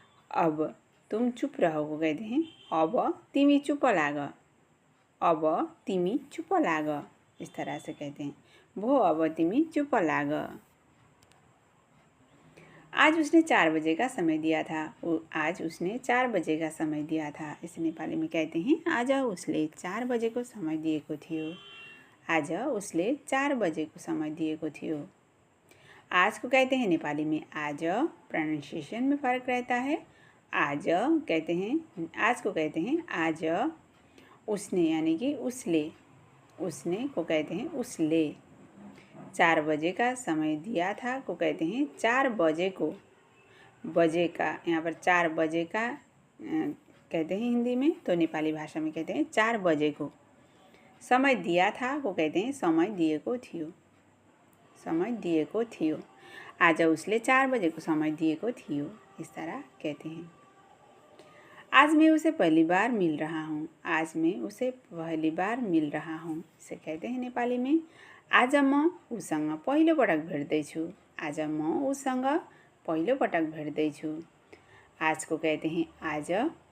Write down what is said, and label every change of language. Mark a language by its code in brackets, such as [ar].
[hi] अब तुम चुप रहो को कहते हैं [ne] अब तिमी चुप लाग [hi] इस तरह से कहते हैं [ne] भो अब तिमी चुप लाग। [hi] आज उसने 4 बजे का समय दिया था। आज उसने 4 बजे का समय दिया था। इसे नेपाली में कहते हैं [ne] आज उसले 4 बजेको समय दिएको थियो। आज उसले 4 बजेको समय दिएको थियो। [hi] आज को कहते हैं नेपाली में आज, प्रोनाउंसिएशन में फ़र्क रहता है। आज कहते हैं, आज को कहते हैं आज उसने, यानी कि उसले। उसने को कहते हैं उसले। 4 बजे का समय दिया था को कहते हैं 4 बजे को। बजे का यहाँ पर 4 बजे का कहते हैं हिंदी में, तो नेपाली भाषा में कहते हैं 4 बजे को। समय दिया था को कहते हैं [ne] समय दिएको थियो। समय दिएको थियो। आज उसले 4 बजे को समय दिएको थियो। [hi] इस तरह कहते हैं। आज मैं उसे पहली बार मिल रहा हूँ। आज मैं उसे पहली बार मिल रहा हूँ। इसे कहते हैं नेपाली में [ne] आज म उसँग पहिलोपटक भेट्दैछु। आज म उसँग पहिलोपटक भेट्दैछु। [hi] आज को कहते हैं आज।